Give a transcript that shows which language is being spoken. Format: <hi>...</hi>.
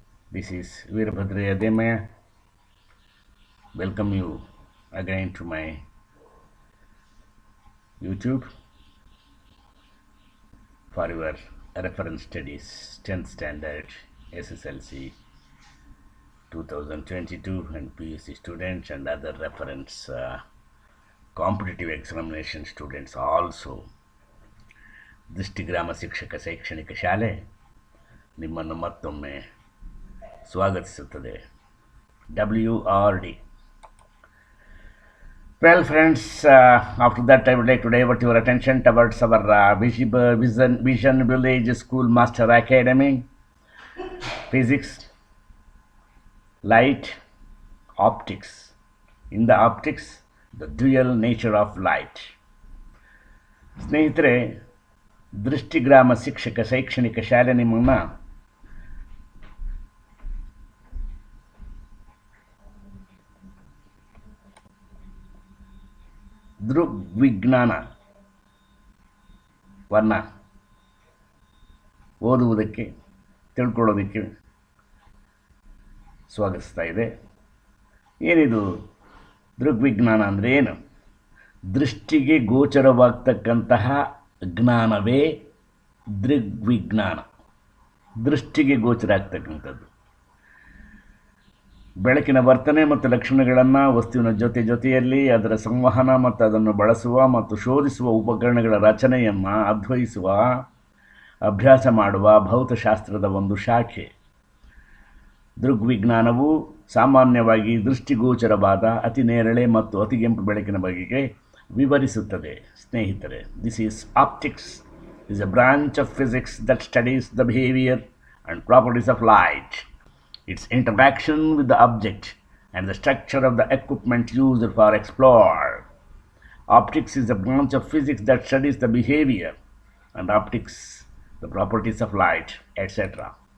<en>This is Veerabhadra. Welcome you again to my YouTube for your reference studies, 10th standard, SSLC 2022 and PUC students and other reference competitive examination students also.</en> <kn>ದೃಷ್ಟಿಗ್ರಾಮ ಶಿಕ್ಷಕ ಶೈಕ್ಷಣಿಕ ಶಾಲೆ ನಿಮ್ಮನ್ನು ಮತ್ತೊಮ್ಮೆ ಸ್ವಾಗತಿಸುತ್ತದೆ. WRD.</kn> <en>Well, friends, after that, I would like to divert your attention towards our Vision Village School Master Academy. Physics, light, optics. In the optics, the dual nature of light.</en> <kn>ಸ್ನೇಹಿತರೆ, ದೃಷ್ಟಿಗ್ರಾಮ ಶಿಕ್ಷಕ ಶೈಕ್ಷಣಿಕ ಶಾಲೆ ನಿಮ್ಮನ್ನು ದೃಗ್ವಿಜ್ಞಾನವನ್ನು ಓದುವುದಕ್ಕೆ ತಿಳ್ಕೊಳ್ಳೋದಕ್ಕೆ ಸ್ವಾಗತಿಸ್ತಾ ಇದೆ. ಏನಿದು ದೃಗ್ವಿಜ್ಞಾನ ಅಂದರೆ ಏನು? ದೃಷ್ಟಿಗೆ ಗೋಚರವಾಗ್ತಕ್ಕಂತಹ ಜ್ಞಾನವೇ ದೃಗ್ವಿಜ್ಞಾನ. ದೃಷ್ಟಿಗೆ ಗೋಚರ ಆಗ್ತಕ್ಕಂಥದ್ದು ಬೆಳಕಿನ ವರ್ತನೆ ಮತ್ತು ಲಕ್ಷಣಗಳನ್ನು ವಸ್ತುವಿನ ಜೊತೆಯಲ್ಲಿ ಅದರ ಸಂವಹನ ಮತ್ತು ಅದನ್ನು ಬಳಸುವ ಮತ್ತು ಶೋಧಿಸುವ ಉಪಕರಣಗಳ ರಚನೆಯನ್ನು ಅನ್ವಯಿಸುವ ಅಭ್ಯಾಸ ಮಾಡುವ ಭೌತಶಾಸ್ತ್ರದ ಒಂದು ಶಾಖೆ. ದೃಗ್ವಿಜ್ಞಾನವು ಸಾಮಾನ್ಯವಾಗಿ ದೃಷ್ಟಿಗೋಚರವಾದ ಅತಿ ನೇರಳೆ ಮತ್ತು ಅತಿಗೆಂಪು ಬೆಳಕಿನ ಬಗೆಗೆ ವಿವರಿಸುತ್ತದೆ. ಸ್ನೇಹಿತರೆ,</kn> <en>This is optics is a branch of physics that studies the behavior and properties of light, its interaction with the object, and the structure of the equipment used for explore. Optics is a branch of physics that studies the behavior and optics, the properties of light, etc.</en>